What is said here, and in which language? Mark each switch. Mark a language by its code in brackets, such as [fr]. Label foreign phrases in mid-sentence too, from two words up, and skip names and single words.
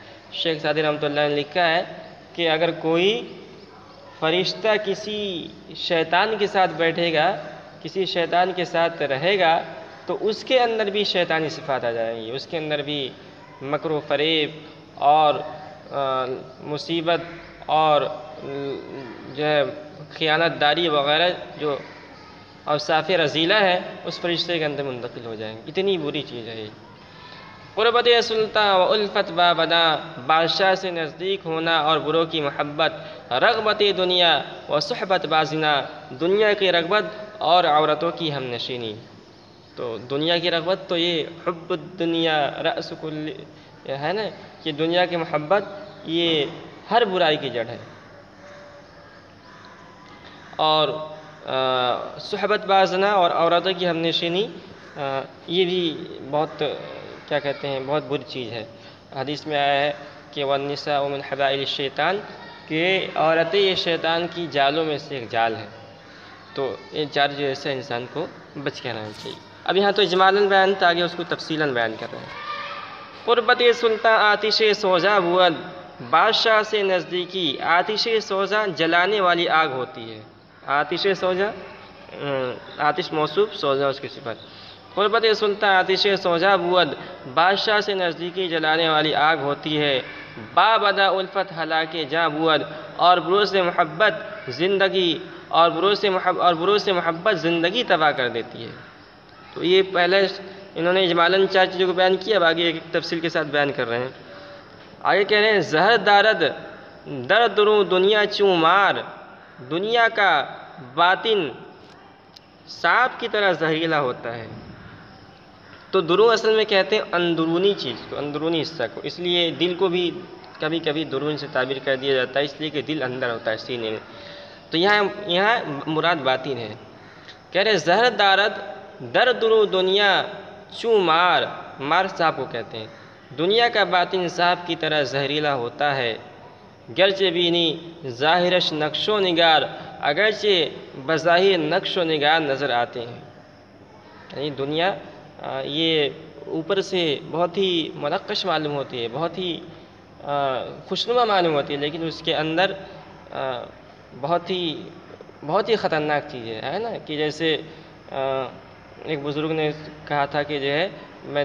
[ur] شیخ سعدی [ar] رحمۃ اللہ [ur] نے لکھا ہے کہ اگر کوئی فرشتہ کسی شیطان کے ساتھ بیٹھے گا، کسی شیطان کے ساتھ رہے گا تو اس کے اندر بھی شیطانی صفات آ جائیں گی، اس کے اندر بھی مکر و فریب اور مصیبت اور جو ہے خیانت داری وغیرہ جو اوصاف رذیلہ ہے اس فرشتے کے اندر منتقل ہو جائیں گے۔ اتنی بری چیز ہے یہ۔ [fa] قربت سلطان و الفت با بداں، [ur] بادشاہ سے نزدیک ہونا اور بروں کی محبت، [fa] رغبت دنیا و صحبت با زنا، [ur] دنیا کی رغبت اور عورتوں کی ہم نشینی۔ تو دنیا کی رغبت تو یہ [ar] حب الدنیا رأس کل [ur] ہے نا، کہ دنیا کی محبت یہ ہر برائی کی جڑ ہے۔ اور [fa] صحبت با زنا [ur] اور عورتوں کی ہم نشینی یہ بھی بہت کیا کہتے ہیں، بہت بری چیز ہے۔ حدیث میں آیا ہے کہ [ar] والنساء من حبائل الشیطان، [ur] کہ عورتیں یہ شیطان کی جالوں میں سے ایک جال ہے۔ تو یہ چار چیزوں سے انسان کو بچ کے رہنا چاہیے۔ اب یہاں تو اجمالاً بیان تھا، آگے اس کو تفصیلاً بیان کر رہے ہیں۔ [fa] قربت سلطان آتش سوزا بود، [ur] بادشاہ سے نزدیکی، [fa] آتش سوزا [ur] جلانے والی آگ ہوتی ہے۔ [fa] آتش سوزا، [ur] آتش موصوف، سوزا اس کی صفت۔ [fa] قربت سلطان آتش سوزا بود، [ur] بادشاہ سے نزدیکی جلانے والی آگ ہوتی ہے۔ [fa] با بدا الفت ہلاکے جاں بود، [ur] اور بروں سے محبت زندگی، اور بروں سے محبت زندگی تباہ کر دیتی ہے۔ تو یہ پہلے انہوں نے اجمالاً چار چیزوں کو بیان کیا، اب آگے ایک تفصیل کے ساتھ بیان کر رہے ہیں۔ آگے کہہ رہے ہیں [fa] زہر دارد درد رو دنیا چوں مار، [ur] دنیا کا باطن سانپ کی طرح زہریلا ہوتا ہے۔ تو درو اصل میں کہتے ہیں اندرونی چیز کو، اندرونی حصہ کو، اس لیے دل کو بھی کبھی کبھی درون سے تعبیر کر دیا جاتا ہے، اس لیے کہ دل اندر ہوتا ہے سینے میں۔ تو یہاں مراد باطن ہے۔ کہہ رہے [fa] زہر دارد در درو دنیا چوں مار، [ur] مار سانپ کو کہتے ہیں، دنیا کا باطن سانپ کی طرح زہریلا ہوتا ہے، [fa] گرچہ بینی ظاہرش نقش و نگار، [ur] اگرچہ بظاہر نقش و نگار نظر آتے ہیں۔ یعنی دنیا یہ اوپر سے بہت ہی منقش معلوم ہوتی ہے، بہت ہی خوشنما معلوم ہوتی ہے، لیکن اس کے اندر بہت ہی خطرناک چیز ہے نا، کہ جیسے ایک بزرگ نے کہا تھا کہ جو ہے میں